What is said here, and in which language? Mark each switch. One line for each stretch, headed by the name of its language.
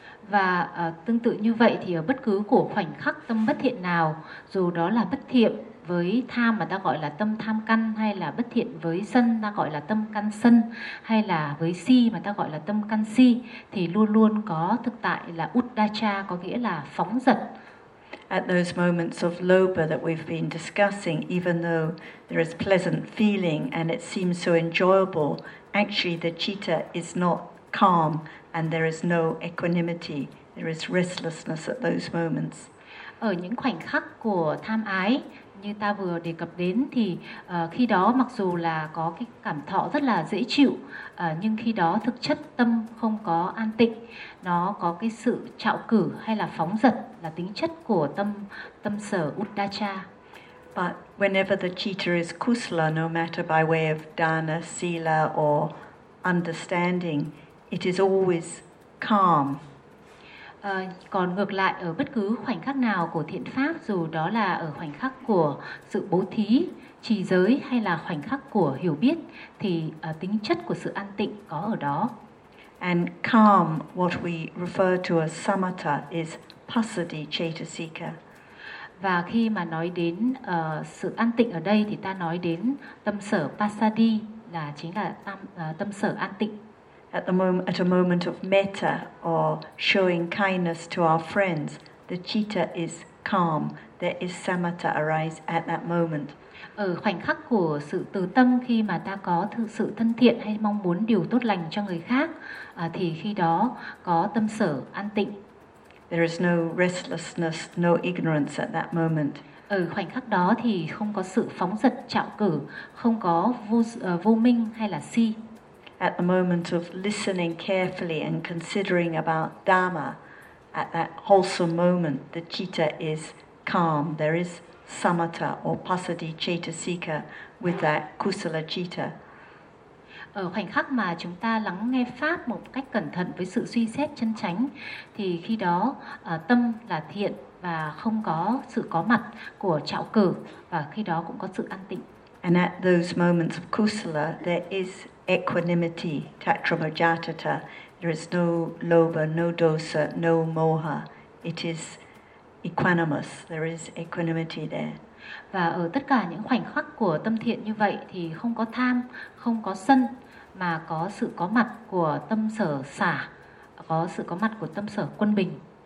Vietnamese: Và tương tự như vậy thì ở bất cứ của khoảnh khắc tâm bất thiện nào, dù đó là bất thiện với tham mà ta gọi là tâm tham căn, hay là bất thiện với sân ta gọi là tâm căn sân, hay là với si mà ta gọi là tâm căn si, thì luôn luôn có thực tại là uddacha, có nghĩa là phóng dật.
English: At those moments of lobha that we've been discussing, even though there is pleasant feeling and it seems so enjoyable, actually the citta is not calm and there is no equanimity, there is restlessness at those moments.
Vietnamese: Ở những khoảnh khắc của tham ái như ta vừa đề cập đến thì khi đó mặc dù là có cái cảm thọ rất là dễ chịu, nhưng khi đó thực chất tâm không có an tịnh, nó có cái sự trạo cử hay là phóng dật, là tính chất của tâm sở uddacha.
English: But whenever the citta is kusala, no matter by way of dana, sila or understanding, it is always calm.
Vietnamese: Còn ngược lại, ở bất cứ khoảnh khắc nào của thiện pháp, dù đó là ở khoảnh khắc của sự bố thí, trì giới hay là khoảnh khắc của hiểu biết, thì tính chất của sự an tịnh có ở đó.
English: And calm, what we refer to as samatha, is pasadi chetasika.
Vietnamese: Và khi mà nói đến sự an tịnh ở đây thì ta nói đến tâm sở pasadi, là chính là tâm sở an tịnh.
English: At a moment of metta or showing kindness to our friends, the citta is calm. There is samatha arise at that moment.
Vietnamese: Ở khoảnh khắc của sự từ tâm, khi mà ta có sự thân thiện hay mong muốn điều tốt lành cho người khác, thì khi đó có tâm sở an tịnh.
English: There is no restlessness, no ignorance at that moment.
Vietnamese: Ở khoảnh khắc đó thì không có sự phóng dật trạo cử, không có vô minh hay là si.
English: At the moment of listening carefully and considering about Dhamma, at that wholesome moment, the citta is calm. There is samatha or pasadi chetasika with that kusala citta.
Vietnamese: Ở khoảnh khắc mà chúng ta lắng nghe pháp một cách cẩn thận với sự suy xét chân chánh, thì khi đó tâm là thiện và không có sự có mặt của trạo cử, và khi đó cũng có sự an tịnh.
English: And at those moments of kusala, there is equanimity, tatramajatata. There is no lobha, no dosa, no moha. It is equanimous. There is equanimity there.
Vietnamese: Và ở tất cả những khoảnh khắc của tâm thiện như vậy thì không có tham, không có sân, mà có sự có mặt của tâm sở xả, có sự có mặt của tâm sở quân bình.